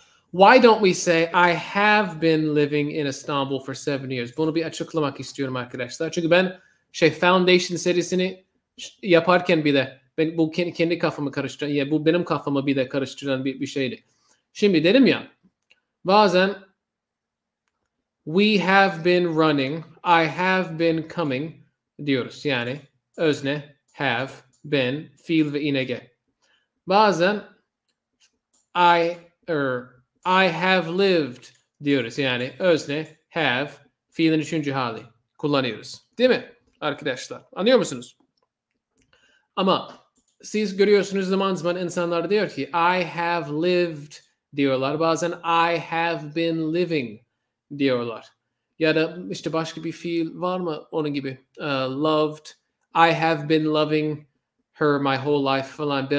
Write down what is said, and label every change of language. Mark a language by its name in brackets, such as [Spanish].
[English] Why don't we say I have been living in Istanbul for 7 years? [Turkish] Bunu bir açıklamak istiyorum arkadaşlar. Çünkü ben Foundation serisini yaparken bile bu kendi kafamı karıştıran, ya bu benim kafamı bile karıştıran bir şeydi. Şimdi dedim ya, bazen [English] we have been running, I have been coming [Turkish] diyoruz. Yani özne, have, been, fiil ve ing. Bazen [English] I have lived [Turkish] diyoruz. Yani özne, have, fiilin 3. hali kullanıyoruz. Değil mi arkadaşlar? Anlıyor musunuz? Ama siz görüyorsunuz zaman zaman insanlar diyor ki [English] I have lived [Turkish] diyorlar. Bazen [English] I have been living [Turkish] diyorlar. Ya da işte başka bir fiil var mı onun gibi? [English] Loved. I have been loving her my whole life falan.